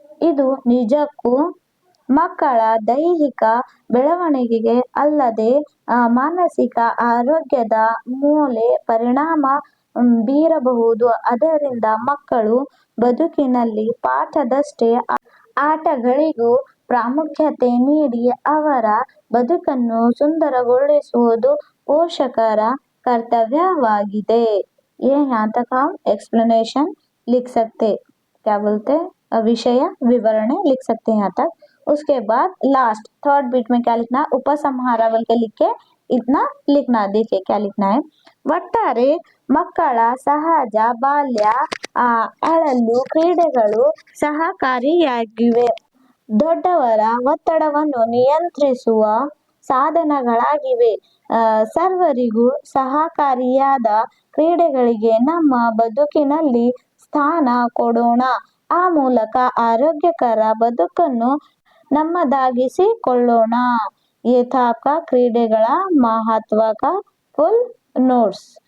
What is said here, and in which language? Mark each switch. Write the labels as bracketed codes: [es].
[kn] ಇದು ನಿಜಕ್ಕೂ ಮಕ್ಕಳ ದೈಹಿಕ ಬೆಳವಣಿಗೆಗೆ ಅಲ್ಲದೆ ಮಾನಸಿಕ ಆರೋಗ್ಯದ ಮೇಲೆ ಪರಿಣಾಮ ಬೀರಬಹುದು. ಆದ್ದರಿಂದ ಮಕ್ಕಳು ಬದುಕಿನಲ್ಲಿ ಪಾಠದಷ್ಟೇ ಆಟಗಳಿಗೂ ಪ್ರಾಮುಖ್ಯತೆ ನೀಡಿ ಅವರ ಬದುಕನ್ನು ಸುಂದರಗೊಳಿಸುವುದು ಪೋಷಕರ कर्तव्यवाಗಿದೆ। [hi] ये यहाँ तक हम एक्सप्लेनेशन लिख सकते, क्या बोलते विषय विवरण लिख सकते हैं यहाँ तक। उसके बाद लास्ट थर्ड बीट में क्या लिखना, उपसंहार बोल के लिख के इतना लिखना। देखिए क्या लिखना है, [kn] ಒಟ್ಟಾರೆ ಮಕ್ಕಳ ಸಹಜ ಬಾಲ್ಯ ಅಳಲು ಕ್ರೀಡೆಗಳು ಸಹಕಾರಿಯಾಗಿವೆ. ದೊಡ್ಡವರ ಒತ್ತಡವನ್ನು ನಿಯಂತ್ರಿಸುವ ಸಾಧನಗಳಾಗಿವೆ. ಸರ್ವರಿಗೂ ಸಹಕಾರಿಯಾದ ಕ್ರೀಡೆಗಳಿಗೆ ನಮ್ಮ ಬದುಕಿನಲ್ಲಿ ಸ್ಥಾನ ಕೊಡೋಣ. ಆ ಮೂಲಕ ಆರೋಗ್ಯಕರ ಬದುಕನ್ನು नम्मदागिसिಕೊಳ್ಳೋಣ. [hi] ये था आपका क्रीडेಗಳ महत्व का फुल नोट्स।